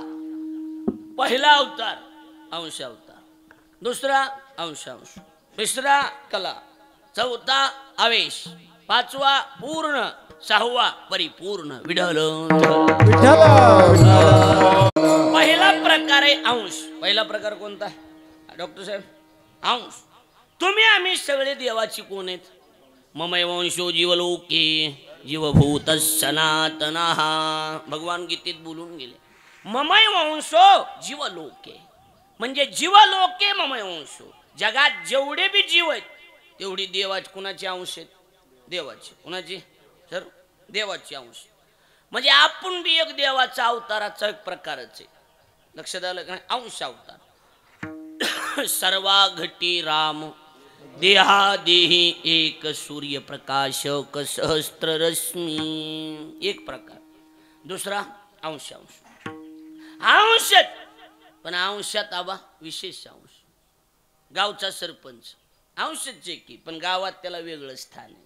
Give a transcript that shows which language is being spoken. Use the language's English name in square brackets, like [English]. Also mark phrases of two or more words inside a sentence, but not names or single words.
[Marathi] पहिला अवतार अंश अवतार, दुसरा अंशांश, तिसरा कला, चौथा आवेश, 5वा पूर्ण, 6वा परिपूर्ण. विठ्ठल पहिला प्रकार आहे अंश. पहिला प्रकार कोणता डॉक्टर साहेब? अंश. तुम्ही आम्ही सगळे देवाची कोण आहेत? [Sanskrit] ममय वंशो जीवलोके जीवभूत सनातनः. [Marathi] भगवान गीतेत बोलून गेले [Sanskrit] ममय वंशो जीवलोके, [Marathi] म्हणजे [Sanskrit] जीवलोके ममय वंशो. [Marathi] जगात जेवढे बी जीव आहेत तेवढी देवाची कुणाची अंश आहेत? देवाची. कुणाची? सर देवाची अंश. म्हणजे आपण बी एक देवाचा अवताराचा एक प्रकारच आहे. लक्षात आलं का? अंश अवतार. सर्वा घटी राम देहा देही एक सूर्यप्रकाश सहस्त्र रश्मी. एक प्रकार. दुसरा अंश. अंशात पण अंशात आबा विशेष अंश. गावचा सरपंच अंशच की, पण गावात त्याला वेगळं स्थान आहे.